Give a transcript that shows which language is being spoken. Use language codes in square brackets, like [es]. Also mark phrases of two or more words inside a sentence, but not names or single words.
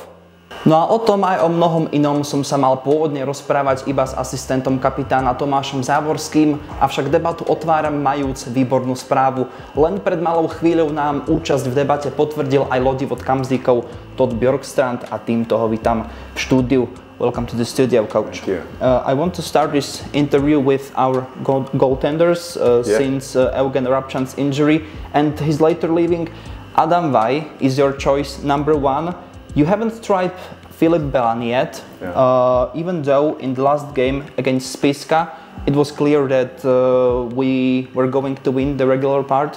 [sk] No a o tom aj o mnohom inom som sa mal pôvodne rozprávať iba s asistentom kapitána Tomášom Záborským, avšak debatu otváram majúc výbornú správu. Len pred malou chvíľou nám účasť v debate potvrdil aj lodivod Kamzíkov Todd Bjorkstrand a týmto ho vítam v štúdiu. [en] Welcome to the studio, coach. Thank you. I want to start this interview with our goaltenders since Eugen Rabčan's injury and his later leaving. Adam Vaj is your choice number one. You haven't tried Filip Belan yet, even though in the last game against Spišská it was clear that we were going to win the regular part.